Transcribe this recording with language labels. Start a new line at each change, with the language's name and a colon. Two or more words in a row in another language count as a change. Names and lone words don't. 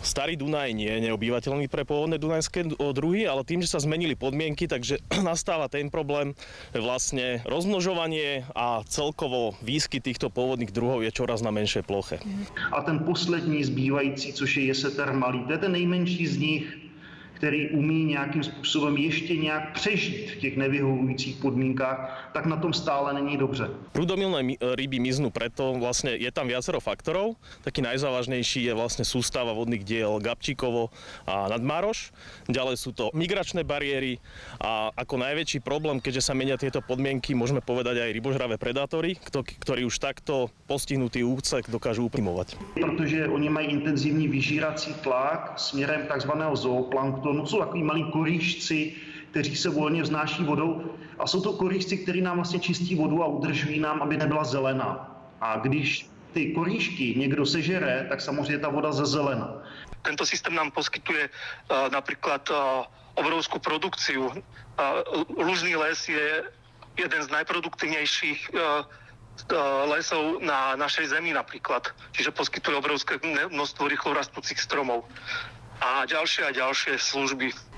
Slovak: Starý Dunaj nie je neobyvateľný pre pôvodné dunajské druhy, ale tým, že sa zmenili podmienky, takže nastáva ten problém, že vlastne rozmnožovanie a celkovo výskyt týchto pôvodných druhov je čoraz na menšej ploche.
Czech: A ten poslední zbývající, což je jeseter malý, to je ten nejmenší z nich, který umí nějakým způsobem ještě nějak přežít v těch nevyhovujících podmínkách, tak na tom stále není dobře.
Slovak: Prúdomilné ryby miznú preto, vlastne je tam viacero faktorov. Taký najzávažnejší je vlastne sústava vodných diel Gabčíkovo a Nadmároš. Ďalej sú to migračné bariéry a ako najväčší problém, keďže sa menia tieto podmienky, môžeme povedať aj rybožravé predátory, ktorí už takto postihnutý úsek dokážu uprimovať.
Czech: Protože oni mají intenzivní vyžírací tlak směrem takzvaného zooplanktonu. Jsou takový malí koríšci, kteří se volně vznáší vodou a jsou to koríšci, kteří nám vlastně čistí vodu a udržují nám, aby nebyla zelená. A když ty koríšky někdo sežere, tak samozřejmě ta voda zezelena.
Slovak: Tento systém nám poskytuje napríklad obrovskú produkciu. Lužný les je jeden z najproduktívnejších lesov na našej zemi napríklad. Čiže poskytuje obrovské množstvo rýchlo rastúcich stromov a ďalšie služby.